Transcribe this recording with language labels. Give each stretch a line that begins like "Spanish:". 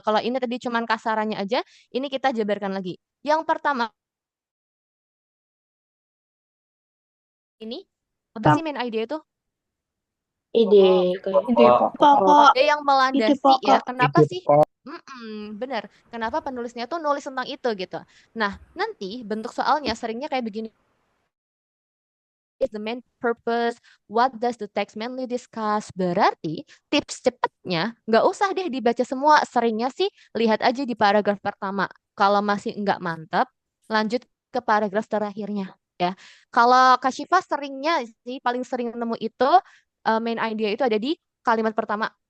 Indonesian: Kalau ini tadi cuman kasarannya aja, ini kita jabarkan lagi. Yang pertama, ini apa sih main idea itu? Ide kayak Ide pokok. Ide yang Ide melandasi ya. pokok. Kenapa sih? Benar. Kenapa penulisnya tuh nulis tentang itu gitu. Nah, nanti bentuk soalnya seringnya kayak begini.
English: Is the main purpose? What does the text mainly discuss?
Indonesian: Berarti tips cepatnya nggak usah deh dibaca semua. Seringnya sih lihat aja di paragraf pertama. Kalau masih nggak mantap, lanjut ke paragraf terakhirnya. Ya, kalau Kak Syifa seringnya sih paling sering nemu itu main idea itu ada di kalimat pertama.